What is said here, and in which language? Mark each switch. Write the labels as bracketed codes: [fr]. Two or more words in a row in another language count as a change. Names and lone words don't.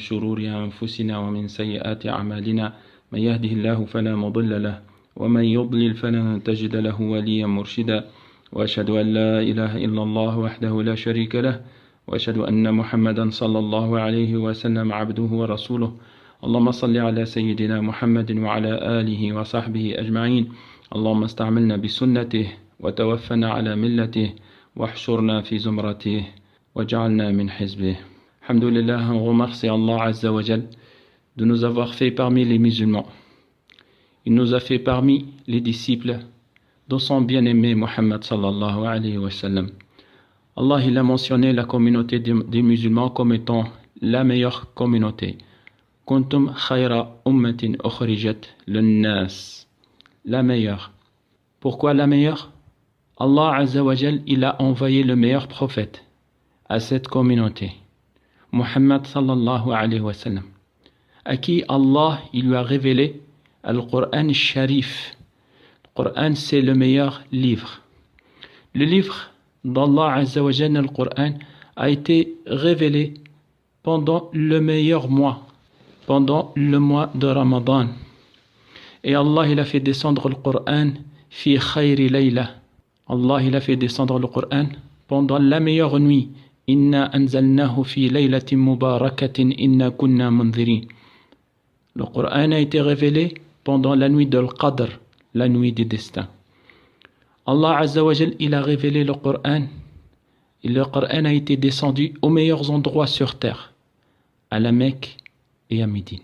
[ar] شرور أنفسنا ومن سيئات أعمالنا من يهده الله فلا مضل له ومن يضلل فلن تجد له وليا مرشدا وأشهد أن لا إله إلا الله وحده لا شريك له وأشهد أن محمدا صلى الله عليه وسلم عبده ورسوله اللهم صل على سيدنا محمد وعلى آله وصحبه أجمعين اللهم استعملنا بسنته وتوفنا على ملته واحشرنا في زمرته وجعلنا من حزبه. [fr] Alhamdulillah, on remercie Allah [ar] عز وجل [fr] de nous avoir fait parmi les musulmans. Il nous a fait parmi les disciples de son bien-aimé Muhammad [ar] صلى الله عليه وسلم. [fr] Allah il a mentionné la communauté des musulmans comme étant la meilleure communauté. [ar] كنتم خير أمة أخرجت للناس. [fr] La meilleure. Pourquoi la meilleure? Allah [ar] عز وجل, [fr] il a envoyé le meilleur prophète à cette communauté. Muhammad [ar] صلى الله عليه وسلم. [fr] À qui Allah, il lui a révélé le Coran Sharif. Le Coran, c'est le meilleur livre. Le livre d'Allah [ar] عز وجل, [fr] le Coran, a été révélé pendant le meilleur mois, pendant le mois de Ramadan. Et Allah, il a fait descendre le Coran [ar] في خير ليلة. [fr] Allah, il a fait descendre le Coran pendant la meilleure nuit. [ar] إنا أنزلناه في ليلة مباركة إنا كنا منذرين. [fr] Le Coran a été révélé pendant la nuit de l'Qadr, la nuit du destin. Allah [ar] عز وجل, [fr] il a révélé le Coran. Et le Coran a été descendu aux meilleurs endroits sur terre, à la Mecque et à Médine.